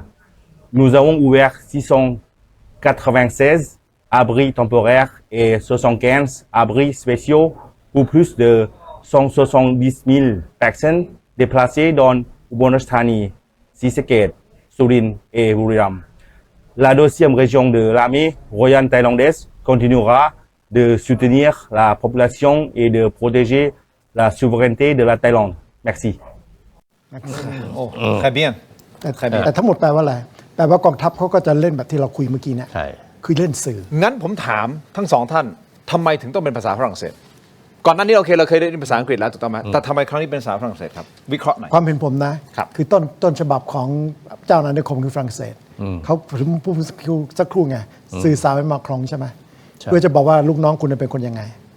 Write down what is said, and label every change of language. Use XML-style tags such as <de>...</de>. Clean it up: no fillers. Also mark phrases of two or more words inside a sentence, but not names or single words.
<fr>Nous avons ouvert 696 abris temporaires et 75 abris spéciaux pour plus de 170 000 personnes déplacées dans Ubon Ratchathani, Sisaket, Surin et Buriram. La deuxième région de l'armée royale thaïlandaise continuera de soutenir la population et de protéger la souveraineté de la Thaïlande. Merci. Très bien.</fr> <th>แต่ทั้งหมดแปลว่าอะไรแปลว่ากองทัพเขาก็จะเล่นแบบที่เราคุยเมื่อกี้เนี่ยคือเล่นสื่อ งั้นผมถามทั้งสองท่านทำไมถึงต้องเป็นภาษาฝรั่งเศสก่อนหน้านี้โอเคเราเคยได้ภาษาอังกฤษแล้วถูกต้องไหมแต่ทำไมครั้งนี้เป็นภาษาฝรั่งเศสครับวิเคราะห์หน่อย ความเห็นผมนะคือต้นฉบับของเจ้าอาณานิคมคือฝรั่งเศสเขาพูดสักครู่ไงสื่อสารไปมาครองใช่ไหมเพื่อจะบอกว่าลูกน้องคุณเป็นคนยังไง</th>